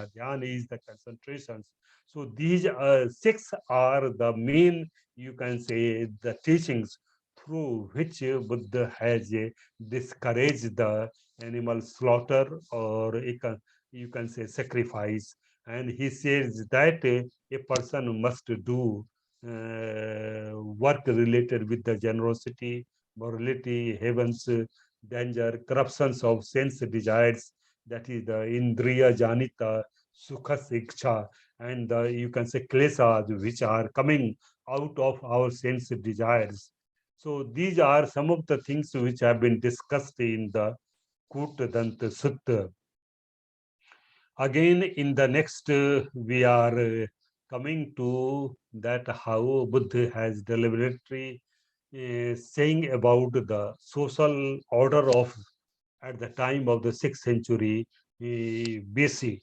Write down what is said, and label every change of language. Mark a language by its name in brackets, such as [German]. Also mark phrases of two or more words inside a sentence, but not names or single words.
[English] Dhyan is the concentrations. So these 6 are the main, you can say, the teachings through which Buddha has discouraged the animal slaughter, or you can say sacrifice. And he says that a person must do work related with the generosity, morality, heavens, danger, corruptions of sense desires, that is the [Sanskrit] indriya janita, sukha siksha, [English] and the, you can say, klesas, which are coming out of our sense desires. So these are some of the things which have been discussed in the Kutadanta Sutta. Again, in the next, we are coming to that how Buddha has deliberately saying about the social order of at the time of the 6th century BC.